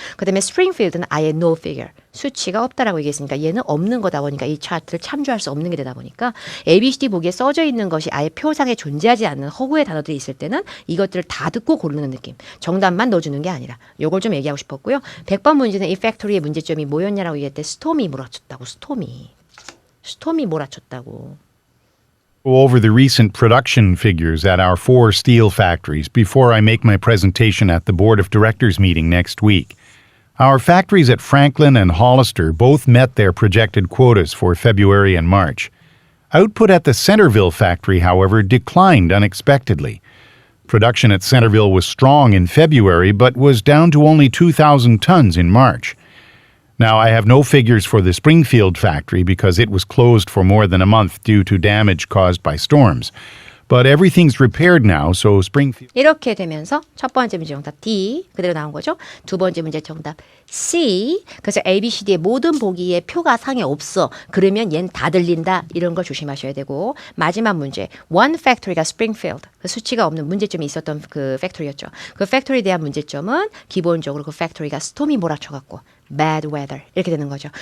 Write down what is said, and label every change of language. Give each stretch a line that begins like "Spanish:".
Korean: 그 다음에 Springfield는 아예 no figure, 수치가 없다라고 얘기했으니까 얘는 없는 거다 보니까 이 차트를 참조할 수 없는 게 되다 보니까 ABCD 보기에 써져 있는 것이 아예 표상에 존재하지 않는 허구의 단어들이 있을 때는 이것들을 다 듣고 고르는 느낌. 정답만 넣어주는 게 아니라 요걸 좀 얘기하고 싶었고요. 100번 문제는 이 팩토리의 문제점이 뭐였냐라고 얘기할 때 스톰이 몰아쳤다고. 스톰이 몰아쳤다고.
English: Go over the recent production figures at our 4 steel factories before I make my presentation at the Board of Directors meeting next week. Our factories at Franklin and Hollister both met their projected quotas for February and March. Output at the Centerville factory, however, declined unexpectedly. Production at Centerville was strong in February but was down to only 2,000 tons in March. Now, I have no figures for the Springfield factory because it was closed for more than a month due to damage caused by storms. But everything's repaired now, so Springfield...
Korean: 이렇게 되면서 첫 번째 문제 정답 D 그대로 나온 거죠. 두 번째 문제 정답 C. 그래서 ABCD의 모든 보기에 표가 상에 없어. 그러면 얜 다 들린다. 이런 걸 조심하셔야 되고 마지막 문제 one factory가 Springfield. 그 수치가 없는 문제점이 있었던 그 팩토리였죠. 그 팩토리에 대한 문제점은 기본적으로 그 팩토리가 스톰이 몰아쳐갖고 bad weather 이렇게 되는 거죠.